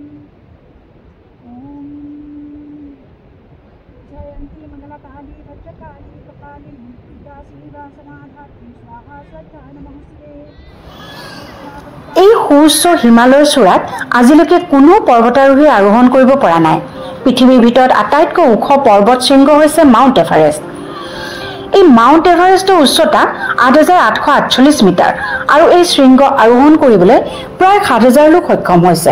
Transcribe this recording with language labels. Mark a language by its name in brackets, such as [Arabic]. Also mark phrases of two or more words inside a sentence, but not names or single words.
[Sanskrit] ओम जयंती मंगलकाली भद्रकाली कपालिनी दुर्गा शिवा समाधात्री स्वाहा स्वधा नमस्ते। [Assamese] এই সুউচ্চ হিমালয় চূড়াত আজিলৈকে কোনো পৰ্বতাৰোহী আৰোহণ কৰিব পৰা নাই। পৃথিৱীৰ ভিতৰত আটাইতকৈ ওখ পৰ্বত শৃংগ হৈছে মাউণ্ট এভাৰেষ্ট। এই মাউণ্ট এভাৰেষ্টৰ উচ্চতা 8,848 মিটাৰ আৰু এই শৃংগ আৰোহণ কৰিবলৈ প্ৰায় 7,000 লোক সক্ষম হৈছে।